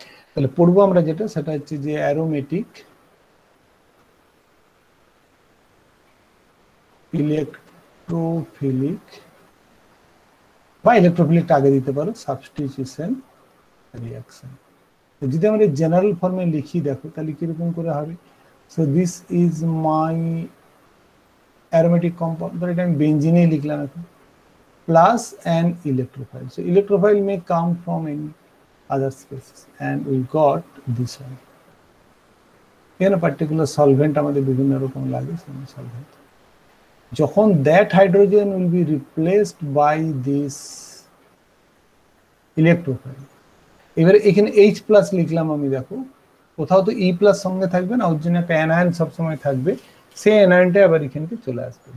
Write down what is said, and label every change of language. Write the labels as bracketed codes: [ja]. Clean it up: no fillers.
[bn] তাহলে পড়বো আমরা যেটা, সেটা হচ্ছে যে অ্যারোমেটিক ইলেকট্রোফিলিক বা ইলেকট্রোফিলিকটা আগে দিতে পারো, সাবস্টিটিউশন রিঅ্যাকশন। যদি আমরা জেনারেল ফর্মে লিখি দেখো তাহলে কিরকম করে হবে। [en] so this is my aromatic compound, [bn] ধর এটা আমি বেঞ্জিনে লিখলাম এখন, [en] Plus an electrophile. So electrophile may come from any other species and we got this one. [bn] এখানে পার্টিকুলার সলভেন্ট আমাদের বিভিন্ন রকম লাগে, সলভেন্ট। যখন [en] that hydrogen will be replaced by this electrophile, [bn] এবারে এখানে H প্লাস লিখলাম আমি, দেখো কোথাও তো E প্লাস সঙ্গে থাকবে না, ওর জন্য একটা অ্যানায়ন সবসময় থাকবে, সেই অ্যানায়নটা আবার এখানে চলে আসবে।